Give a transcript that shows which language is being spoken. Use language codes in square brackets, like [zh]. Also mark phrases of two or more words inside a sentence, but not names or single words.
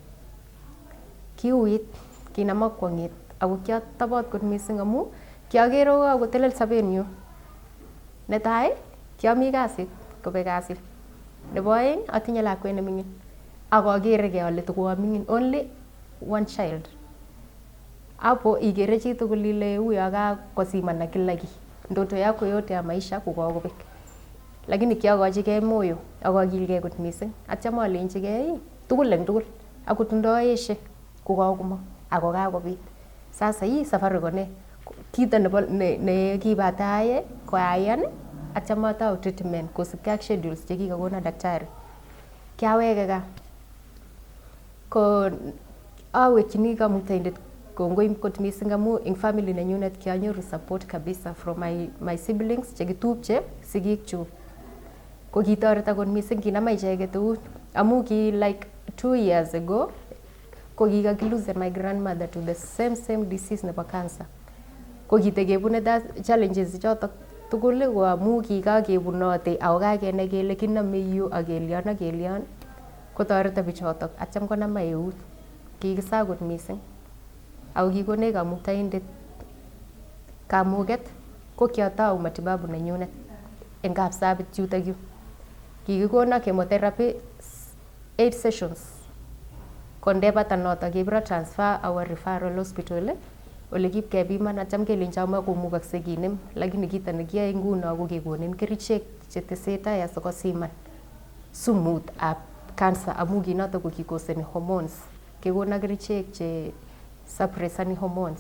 [kln] Kiuit kinama kwong'et ako kiatobot kot mising amu kiagere kotelel sobenyu. Netai kiami kasit kobek kasit. Nebo aeng atinye lakwet nemingin ak agerege ale tukoamingin [en] only one child. [sw] Hapo igere chitugul ile huyo akakosimana kila kitu. Ndoto yako yote ya maisha kokakobek. [kln] Lakini kiagochigei moyo ak akilgei kot mising. Atya malenjigei tugul eng tugul akot ndoeshe kokakomong ako kakobit. [sw] Sasa hii safari [kln] kone kito ne kibataye koayan atya matau treatment kosubkei ak schedules chekikakona daktari. Kiaweke gaa. Ko awekchini kamuktaindet kongoi kot mising amu eng family nenyunet kianyoru support kabisa [en] from my siblings [kln] chekitupche sigikchu. Ko kitoreto kot mising kinama icheket eut amu ki [en] like 2 years ago [kln] ko kikakilose [en] my grandmother to the same disease [kln] nebo cancer. Ko kitekebune challenges chotok tugul ko amu kikakebunote ako kakenai kele kiname yu ak kelyon kotoreto bichotok atyam konama eut. Kikisaa kot mising ako kikonech kamuktaindet kamuket ko kiatau matibabu nenyunet eng Kapsabet yutokyu. Kikikona [en] chemotherapy 8 sessions. [kln] Kondebata notok kebiro [en] transfer our referral hospital [kln] ole kipkepiman atyam kelenjo makomukakse kinem lakini kito nekiyoe nguno ko kekonin kerichek chetesetai asikosiman sumut ab cancer amu kinotok ko kikoseni hormones. Kekona kerichek che suppressani hormones.